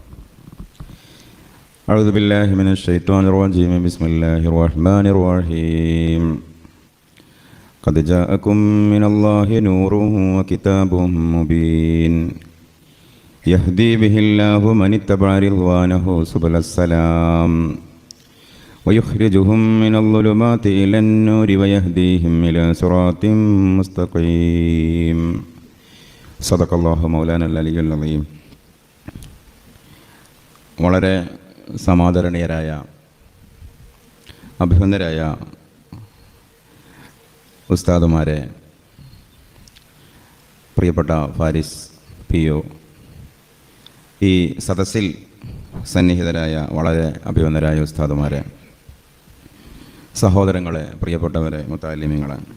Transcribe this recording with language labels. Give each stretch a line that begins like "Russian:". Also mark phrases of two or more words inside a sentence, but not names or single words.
Arabic: أعوذ بالله من الشيطان الرجيم بسم الله الرحمن الرحيم قد جاءكم من الله نور وكتاب مبين يهدي به الله من اتبع رضوانه سبل السلام ويخرجهم من الظلمات إلى النور ويهديهم إلى صراط مستقيم صدق الله مولانا العلي العظيم.
Malayalam: വളരെ സമാദരണീയരായ അഭിനന്ദരായ ഉസ്താദുമാരെ, പ്രിയപ്പെട്ട ഫാരിസ് PO, ഈ സദസ്സിൽ സന്നിഹിതരായ വളരെ അഭിനന്ദരായ ഉസ്താദുമാരെ, സഹോദരങ്ങളെ, പ്രിയപ്പെട്ടവരെ, മുത്തഅല്ലിമീങ്ങളെ,